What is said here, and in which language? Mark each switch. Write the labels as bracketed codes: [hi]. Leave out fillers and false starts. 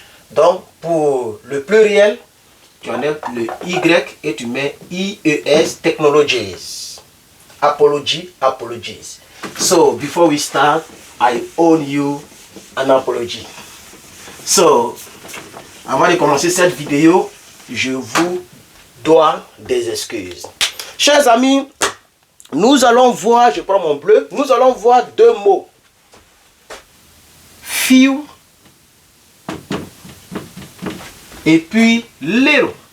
[fr] Donc pour le pluriel, tu enlèves le Y et tu mets IES, technologies. [en] Apologies. So before we start, I owe you an apology. [fr] So, avant de commencer cette vidéo, je vous dois des excuses. Chers amis, nous allons voir, je prends mon bleu, nous allons voir deux mots. Few et puis little.